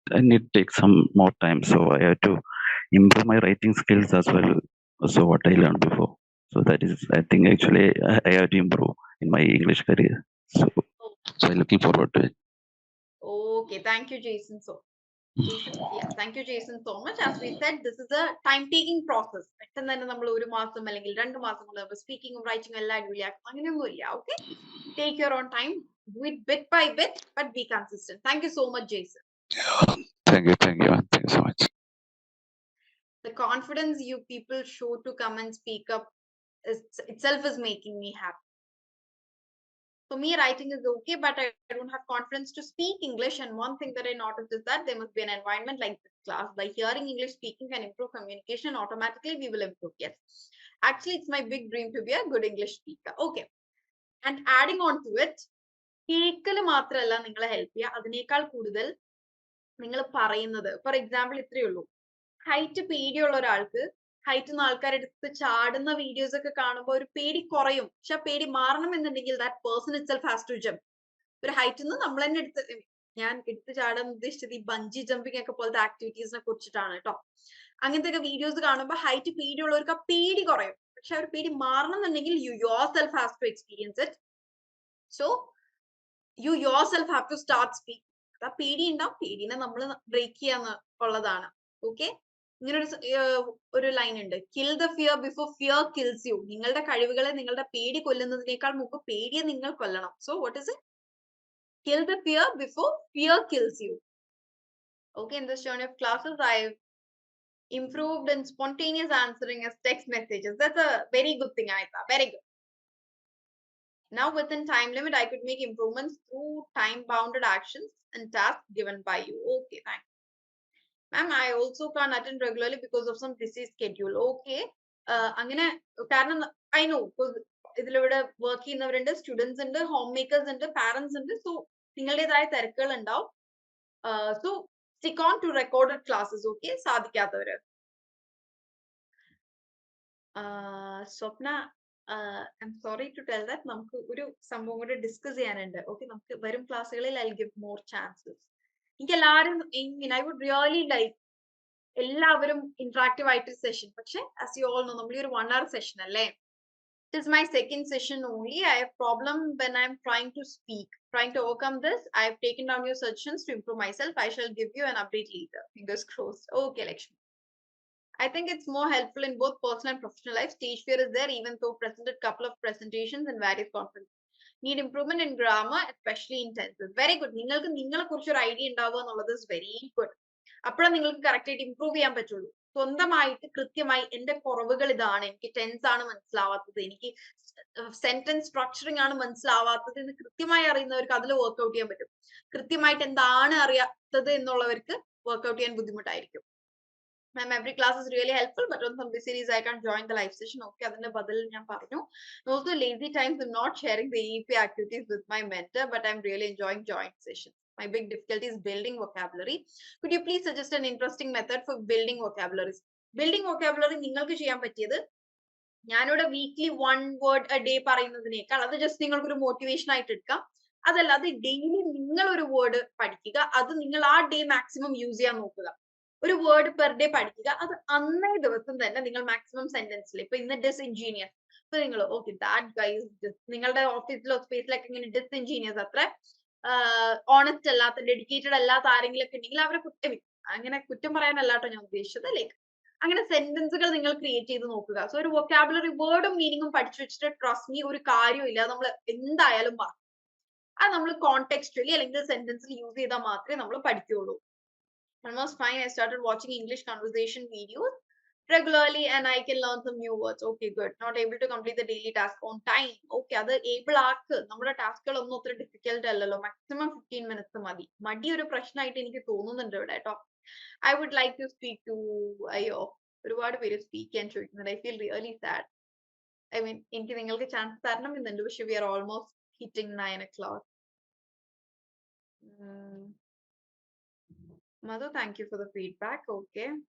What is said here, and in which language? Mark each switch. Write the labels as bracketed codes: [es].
[en] I need to take some more time. So I have to improve my writing skills as well. So what I learned before. So that is, I think actually I have to improve in my English career. So I'm looking forward to it. Okay, thank you, Jason. Jason, yeah, thank you, Jason, so much. As we said, this is a time-taking process. [ml] പെട്ടെന്ന് തന്നെ നമ്മൾ 1 മാസം അല്ലെങ്കിൽ 2 മാസം കൊണ്ട് സ്പീക്കിംഗും റൈറ്റിംഗും എല്ലാം അടിപൊളിയാക്കും, അങ്ങനെയൊന്നുമില്ല. [en] Okay, take your own time, do it bit by bit, but be consistent. Thank you so much, Jason. Thank you so much. The confidence you people show to come and speak up itself is making me happy. For me, writing is okay, but I don't have confidence to speak English. And one thing that I noticed is that there must be an environment like this class. By hearing English speaking can improve communication, automatically we will improve. Yes. Actually, it's my big dream to be a good English speaker. Okay. And adding on to it, [ml] കേൾക്കല് മാത്രമല്ല നിങ്ങളെ help ചെയ്യുക, അതിനേക്കാൾ കൂടുതൽ നിങ്ങൾ പറയുന്നത്. For example ഇത്രയേ ഉള്ളൂ, height പേടിയുള്ള ഒരാൾക്ക് ഹൈറ്റ് ആൾക്കാരെടുത്ത് ചാടുന്ന വീഡിയോസ് ഒക്കെ കാണുമ്പോൾ ഒരു പേടി കുറയും. പക്ഷെ ആ പേടി മാറണം എന്നുണ്ടെങ്കിൽ [en] That person itself has to jump. [ml] ഒരു ഹൈറ്റിൽ നിന്ന് നമ്മൾ തന്നെ എടുത്ത് ഞാൻ എടുത്തു ചാടാൻ ഉദ്ദേശിച്ചത് ഈ ബഞ്ചി ജമ്പിങ് ഒക്കെ പോലത്തെ ആക്ടിവിറ്റീസിനെ കുറിച്ചിട്ടാണ് കേട്ടോ. അങ്ങനത്തെ ഒക്കെ വീഡിയോസ് കാണുമ്പോൾ ഹൈറ്റ് പേടിയുള്ളവർക്ക് ആ പേടി കുറയും. പക്ഷെ ആ ഒരു പേടി മാറണം എന്നുണ്ടെങ്കിൽ [en] You your self has to experience it. So you your self have to start speak. [ml] ആ പേടി ഉണ്ടാവും, പേടിനെ നമ്മൾ ബ്രേക്ക് ചെയ്യാന്ന് ഉള്ളതാണ്. ഓക്കെ, ഇങ്ങനെ ഒരു ലൈൻ ഉണ്ട്, [en] Kill the fear before fear kills you. [ml] നിങ്ങളുടെ കഴിവുകളെ നിങ്ങളുടെ പേടി കൊല്ലുന്നതിനേക്കാൾ മുമ്പ് പേടിയെ നിങ്ങൾ കൊല്ലണം. [en] So what is it? Kill the fear before fear kills you. Okay, in this journey of classes, I've improved in spontaneous answering as text messages. That's a very good thing, Aita. Very good. Now, within time limit, I could make improvements through time-bounded actions and tasks given by you. Okay, thanks. Ma'am, I also can't attend regularly because of some busy schedule. Okay. [ml] അങ്ങനെ കാരണം [en] I know, because [ml] ഇതിലൂടെ work ചെയ്യുന്നവരുണ്ട്, students ഉണ്ട്, home makers ഉണ്ട്, parents ഉണ്ട്. So നിങ്ങളുടേതായ തിരക്കുകൾ ഉണ്ടാവും. [en] So stick on to recorded classes. [ml] Okay, സാധിക്കാത്തവര്. Swapna, [en] I'm sorry to tell that [ml] നമുക്ക് ഒരു സംഭവം കൂടെ ഡിസ്കസ് ചെയ്യാനുണ്ട്. ഓക്കെ, നമുക്ക് വരും ക്ലാസ്സുകളിൽ [en] I will give more chances. [ml] എനിക്ക് എല്ലാവരും [en] I would really like [ml] എല്ലാവരും ഇന്ററാക്റ്റീവ് ആയിട്ട് സെഷൻ. പക്ഷെ [en] as you all know, [ml] നമ്മൾ ഈ ഒരു 1 hour സെഷൻ അല്ലേ. [en] It is my second session only. I have problem when I'm trying to speak. Trying to overcome this, I have taken down your suggestions to improve myself. I shall give you an update later. Fingers crossed. Okay, Lakshmi. I think it's more helpful in both personal and professional life. Stage fear is there, even though presented couple of presentations and various conferences. Need improvement in grammar, especially in tenses. Very good. [ml] നിങ്ങൾക്ക് നിങ്ങളെ കുറിച്ച് ഒരു idea ഉണ്ടാവുക എന്നുള്ളത് [en] is very good. [ml] അപ്പോഴാണ് നിങ്ങൾക്ക് correct ആയിട്ട് improve ചെയ്യാൻ പറ്റുള്ളൂ. സ്വന്തമായിട്ട് കൃത്യമായി എന്റെ കുറവുകൾ ഇതാണ്, എനിക്ക് ടെൻസ് ആണ് മനസ്സിലാവാത്തത്, എനിക്ക് സെന്റൻസ് സ്ട്രക്ചറിങ് ആണ് മനസ്സിലാവാത്തത് എന്ന് കൃത്യമായി അറിയുന്നവർക്ക് അതിൽ വർക്ക്ഔട്ട് ചെയ്യാൻ പറ്റും. കൃത്യമായിട്ട് എന്താണ് അറിയാത്തത് എന്നുള്ളവർക്ക് വർക്ക്ഔട്ട് ചെയ്യാൻ ബുദ്ധിമുട്ടായിരിക്കും. [en] Ma'am, every class is really helpful, but on some busy days I can't join the live session. [ml] Okay, അതിന്റെ ബദൽ ഞാൻ പറഞ്ഞു. [en] Also lazy times I'm not sharing the EEP activities with my mentor, but I'm really enjoying joint sessions. My big difficulty is building vocabulary. Could you please suggest an interesting method for building vocabularies? [ml] Building vocabulary നിങ്ങൾക്ക് ചെയ്യാൻ പറ്റിയത്, ഞാനിവിടെ weekly 1 word a day പറയുന്നതിനേക്കാൾ അത് just നിങ്ങൾക്ക് ഒരു motivation ആയിട്ട് എടുക്കാം. അതല്ലാതെ ഡെയിലി നിങ്ങൾ ഒരു വേർഡ് പഠിക്കുക, അത് നിങ്ങൾ ആ ഡേ മാക്സിമം യൂസ് ചെയ്യാൻ നോക്കുക. ഒരു വേർഡ് പെർ ഡേ പഠിക്കുക, അത് അന്നേ ദിവസം തന്നെ നിങ്ങൾ മാക്സിമം സെന്റൻസിൽ. ഇപ്പൊ ഇന്ന് ഡിസ്ഇൻജീനിയസ്, ഇപ്പൊ നിങ്ങൾ ഓക്കെ ദാറ്റ് ഗൈസ്, നിങ്ങളുടെ ഓഫീസിലോ സ്പേസിലൊക്കെ ഇങ്ങനെ ഡിസ്ഇൻജീനിയസ്, അത്ര ഓണസ്റ്റ് അല്ലാത്ത, ഡെഡിക്കേറ്റഡ് അല്ലാത്ത ആരെങ്കിലും ഒക്കെ ഉണ്ടെങ്കിൽ അവരെ അങ്ങനെ കുറ്റം പറയാനല്ലാട്ടോ ഞാൻ ഉദ്ദേശിച്ചത്. ലൈക്ക് അങ്ങനെ സെന്റൻസുകൾ നിങ്ങൾ ക്രിയേറ്റ് ചെയ്ത് നോക്കുക. സോ ഒരു വൊക്കാബുലറി വേർഡും മീനിങ്ങും പഠിച്ചു വെച്ചിട്ട് ട്രസ്റ്റ് മീ ഒരു കാര്യമില്ല, നമ്മൾ എന്തായാലും പറയും. അത് നമ്മൾ കോണ്ടെക്സ്റ്റുവലി അല്ലെങ്കിൽ സെന്റൻസിൽ യൂസ് ചെയ്താൽ മാത്രമേ നമ്മൾ പഠിക്കുകയുള്ളൂ. [en] Almost fine. I started watching English conversation videos regularly and I can learn some new words. Okay, good. Not able to complete the daily task on time. [ml] Okay, അത് ഏബിൾ ആക്ക്. നമ്മുടെ ടാസ്കുകൾ ഒന്നും അത്ര ഡിഫിക്കൽട്ട് അല്ലല്ലോ. മാക്സിമം 15 minutes മതി. മടി ഒരു പ്രശ്നമായിട്ട് എനിക്ക് തോന്നുന്നുണ്ട് ഇവിടെ കേട്ടോ. [en] I would like to speak to [ml] അയ്യോ ഒരുപാട് പേര് സ്പീക്ക് ചെയ്യാൻ ചോദിക്കുന്നുണ്ട്. [en] I feel really sad. I mean, [ml] എനിക്ക് നിങ്ങൾക്ക് ചാൻസ് തരണം എന്നുണ്ട്, പക്ഷെ [en] we are almost hitting 9 o'clock. Madhu, thank you for the feedback. Okay.